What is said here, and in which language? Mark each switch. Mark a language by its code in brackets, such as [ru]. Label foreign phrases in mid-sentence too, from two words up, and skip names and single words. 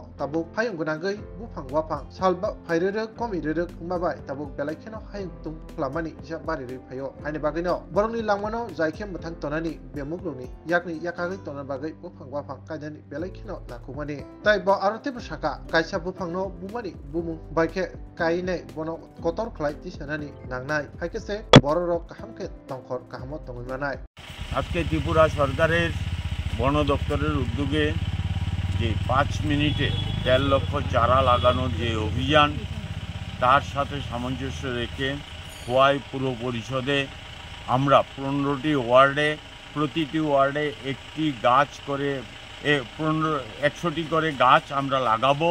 [trp] tabuk hayung gunangai bufang wafang salba phairere komirere mabai tabuk belaikeno hayung tung klamani ja barire phayo ani bagino boroni langmano jaike muthang tonani bemugroni yakni yakagai tonan bagai bufang wafang kajani belaikeno nakumani tai bo arote busaka kaisa bufangno bumani bumung baike kainai bono kotor khlai tisanani nangnai haikese bororok kahamke tongkhor kahamot tongmanai [bn] আজকে ত্রিপুরা সরকারের বন দপ্তরের উদ্যোগে যে 5 মিনিটে 1.5 লক্ষ চারা লাগানোর যে অভিযান তার সাথে সামঞ্জস্য রেখে খোয়াই পুর পরিষদে আমরা 15টি ওয়ার্ডে প্রতিটি ওয়ার্ডে একটি গাছ করে 100টি করে গাছ আমরা লাগাবো।